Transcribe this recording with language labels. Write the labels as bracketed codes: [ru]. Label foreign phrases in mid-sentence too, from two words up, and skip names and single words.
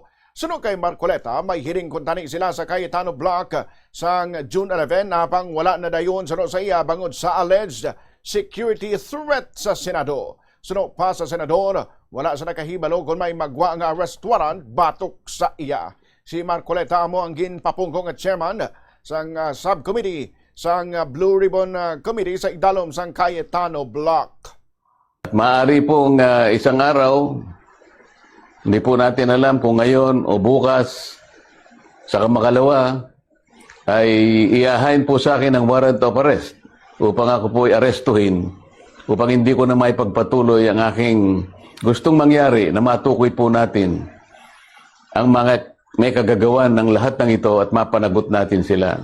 [hil] Sunod kay Marcoleta, may hiring kuntani sila sa Cayetano Block sang June 11 napang wala na dayon sa iya bangod sa [en] alleged security threat [hil] sa Senado. Sunod pa sa Senador, wala sa nakahibalo kung may magwa nga arrest warrant batok sa iya. Si Marcoleta mo ang ginpapungkong at chairman sang subcommittee sang Blue Ribbon Committee sa idalom sang Cayetano Block. [tl] Maaari pong isang araw, hindi po natin alam kung ngayon o bukas, sa makalawa, ay iahain po sa akin ang [en] warrant of arrest [tl] upang ako po i-arestuhin, upang hindi ko na maipagpatuloy ang aking gustong mangyari na matukoy po natin ang mga may kagagawan ng lahat ng ito at mapanagot natin sila.